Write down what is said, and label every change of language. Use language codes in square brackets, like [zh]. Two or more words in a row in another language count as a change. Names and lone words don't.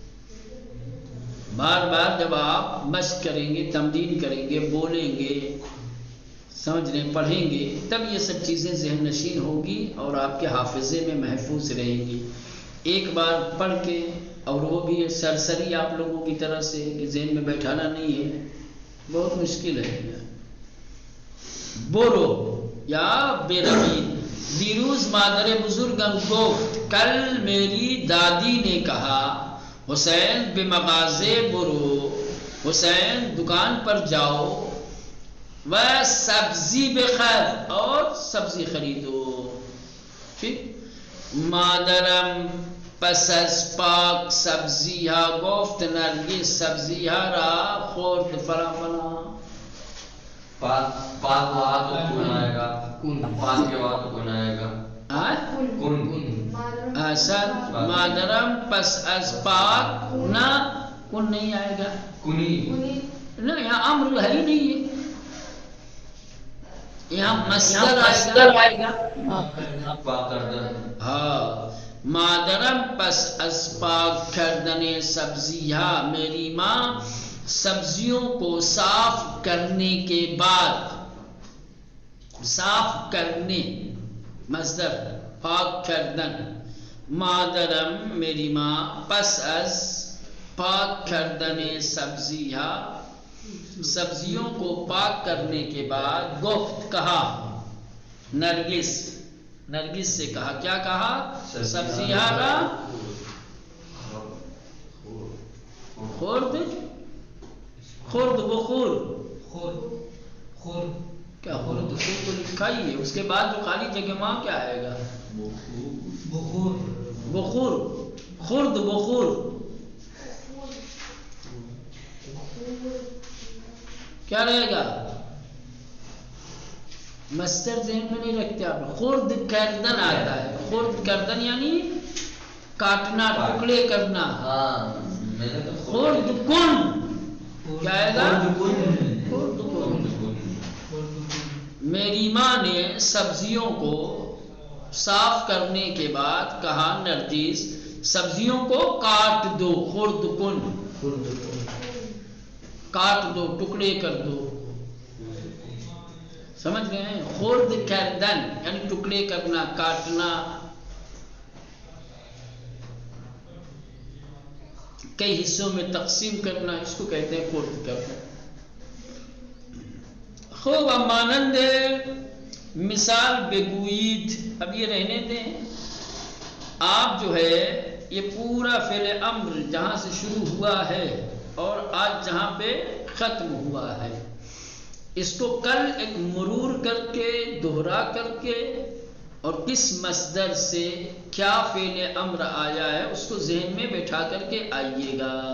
[ur] بار بار جب آپ مشق کریں گے، تمرین کریں گے، بولیں گے، سمجھنے پڑھیں گے، تب یہ سب چیزیں ذہن نشین ہوگی اور آپ کے حافظے میں محفوظ رہیں گی۔ ایک بار پڑھ کے اور وہ بھی سرسری آپ لوگوں کی طرح سے کہ ذہن میں بیٹھانا نہیں ہے، بہت مشکل ہے۔ [fa] برو یا بیرمین، دیروز مادر بزرگم گفت، [ur] کل میری دادی نے کہا، حسین [fa] بمغازے برو، [ur] حسین دکان پر جاؤ، وہ [fa] سبزی بخیر، [ur] اور سبزی خریدو۔ ٹھیک، [fa] مادرم پس از پاک سبزی ها گفت، نرگس سبزی ها را خورد فلان فلان۔ [ur] پاک وہاں تو کون آئے گا؟ پاک کے وہاں تو کون آئے گا؟ کون [fa] سر مادرم پس از پاک، [ur] نہ کون نہیں آئے گا، [fa] کنی [ur] نہ، یہاں امر ہے ہی نہیں ہے، یہاں مصدر آئے گا۔ [fa] پاک کردن۔ ہاں، مادرم پس از پاک کردن سبزی ها، [ur] میری ماں سبزیوں کو صاف کرنے کے بعد، صاف کرنے مصدر، [fa] پاک کردن، [ur] مادرم میری ماں، [fa] پس از پاک کردن سبزی ها، [ur] سبزیوں کو پاک کرنے کے بعد، گفت کہا، نرگس، نرگس سے کہا، کیا کہا؟ [fa] سبزی ها را خورد، خورد بخور، [ur] کیا [fa] خورد بخور [ur] تو لکھا ہی ہے، اس کے بعد جو خالی جگہ ماں کیا آئے گا؟ [fa] بخور، بخور، خورد بخور، [ur] کیا رہے گا؟ مصدر ذہن میں نہیں رکھتے آپ، [fa] خورد کردن [ur] آتا ہے، [fa] خورد کردن [ur] یعنی کاٹنا، ٹکڑے کرنا۔ [fa] خورد کن [ur] کیا آئے گا؟ [fa] خورد کن۔ [ur] میری ماں نے سبزیوں کو صاف کرنے کے بعد کہا، نرگس سبزیوں کو کاٹ دو، [fa] خورد کن، [ur] کاٹ دو، ٹکڑے کر دو، سمجھ گئے ہیں؟ [fa] خورد کردن [ur] یعنی ٹکڑے کرنا، کاٹنا، کئی حصوں میں تقسیم کرنا، اس کو کہتے ہیں خورد کرنا۔ [fa] خوب مانند مثال بگویید، [ur] اب یہ رہنے دیں، آپ جو ہے یہ پورا فعل امر جہاں سے شروع ہوا ہے اور آج جہاں پہ ختم ہوا ہے، اس کو کل ایک مرور کر کے، دوہرا کر کے، اور کس مصدر سے کیا فعل امر آیا ہے اس کو ذہن میں بیٹھا کر کے آئیے گا۔